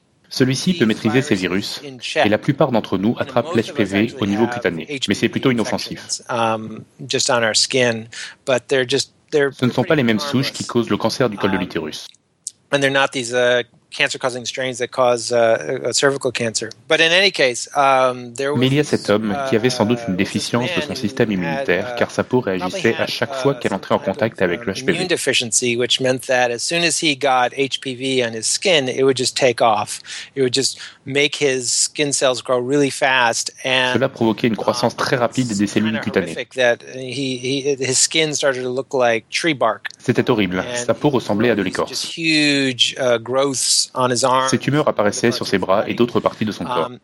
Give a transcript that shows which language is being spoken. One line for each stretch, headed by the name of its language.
French: Celui-ci peut maîtriser ces virus, et la plupart d'entre nous attrapent l'HPV au niveau cutané, mais c'est plutôt inoffensif. Ce ne sont pas les mêmes souches qui causent le cancer du col de l'utérus.
English: And they're not these cancer-causing strains that cause cervical cancer. But in any case, there was.
French: Mais il y a cet homme qui avait sans doute une déficience de son système immunitaire, car sa peau réagissait à chaque fois qu'elle entrait en contact avec le HPV.
English: Immune deficiency, which meant that as soon as he got HPV on his skin, it would just take off. It would just make his skin cells grow really fast. And
French: cela provoquait une croissance très rapide des cellules cutanées.
English: His skin started to look like tree bark.
French: C'était horrible. Sa peau ressemblait à de l'écorce. Ses tumeurs apparaissaient sur ses bras et d'autres parties de son corps.